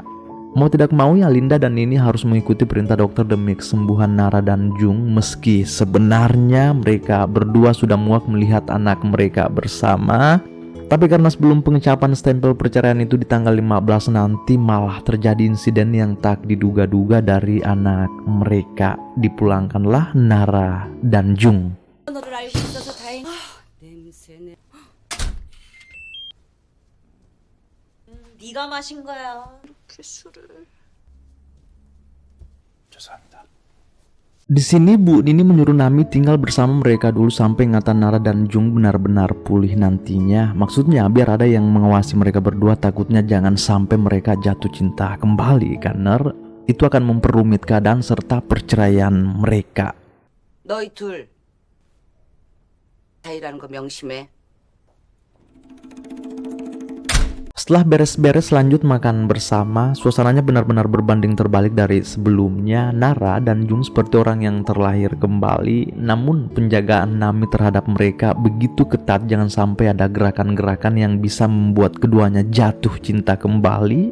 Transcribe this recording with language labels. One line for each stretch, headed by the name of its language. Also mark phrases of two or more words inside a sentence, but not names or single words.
Indonesian: Mau tidak mau ya, Linda dan Nini harus mengikuti perintah dokter demi kesembuhan Nara dan Jung, meski sebenarnya mereka berdua sudah muak melihat anak mereka bersama. Tapi karena sebelum pengecapan stempel perceraian itu di tanggal 15 nanti malah terjadi insiden yang tak diduga-duga dari anak mereka. Dipulangkanlah Nara dan Jung.
Korean: 너를 알고 있어서 다행. 냄새네. 네가 마신 거야. 이렇게 술을. 죄송합니다.
Indonesian: Di sini Bu Nini menyuruh Nami tinggal bersama mereka dulu sampai ingatan Nara dan Jung benar-benar pulih nantinya. Maksudnya biar ada yang mengawasi mereka berdua, takutnya jangan sampai mereka jatuh cinta kembali, karena itu akan memperumit keadaan serta perceraian mereka.
Korean: 너희 둘 사이라는 거 명심해.
Indonesian: Setelah beres-beres lanjut makan bersama, suasananya benar-benar berbanding terbalik dari sebelumnya. Nara dan Jung seperti orang yang terlahir kembali, namun penjagaan Nami terhadap mereka begitu ketat, jangan sampai ada gerakan-gerakan yang bisa membuat keduanya jatuh cinta kembali.